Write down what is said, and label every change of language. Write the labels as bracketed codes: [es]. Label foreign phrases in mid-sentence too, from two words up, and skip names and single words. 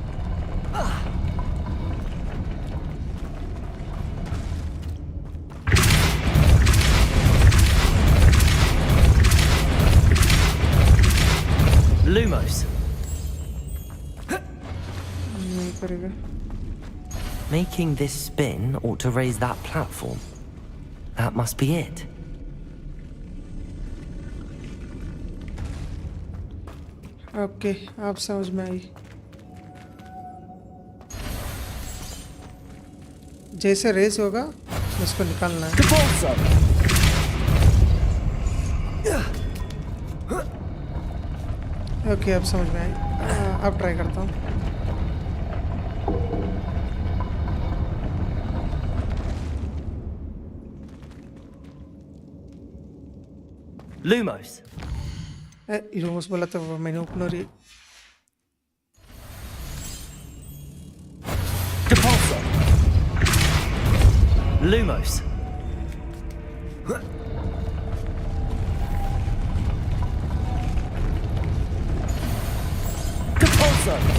[en] Lumos. [hi] नहीं करेगा [en] Making this spin ought to raise that platform. That must be it. [hi] ओके आप समझ में आई जैसे रेस होगा उसको निकालना है [en] Depulso. [hi] ओके अब समझ में आई अब ट्राई करता हूँ [en] Lumos. [hi] इरोमस बोला तो मैंने ओपनर ही [en] Depulso. Lumos. Depulso.